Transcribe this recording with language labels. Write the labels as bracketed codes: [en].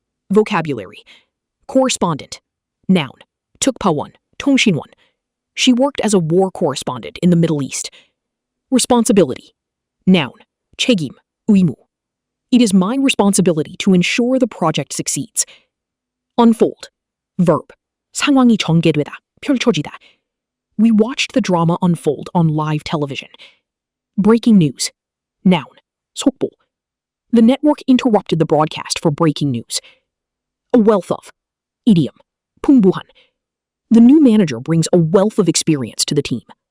[en] Vocabulary. Correspondent. Noun. [ko] tukpa원, 통신원. [en] She worked as a war correspondent in the Middle East. Responsibility. Noun. [ko] 책임, 의무. [en] It is my responsibility to ensure the project succeeds. Unfold. Verb. [ko] 상황이 전개되다, 펼쳐지다. [en] We watched the drama unfold on live television. Breaking news. Noun. [ko] 속보. [en] The network interrupted the broadcast for breaking news. A wealth of. idiom. [ko] 풍부한. [en] The new manager brings a wealth of experience to the team.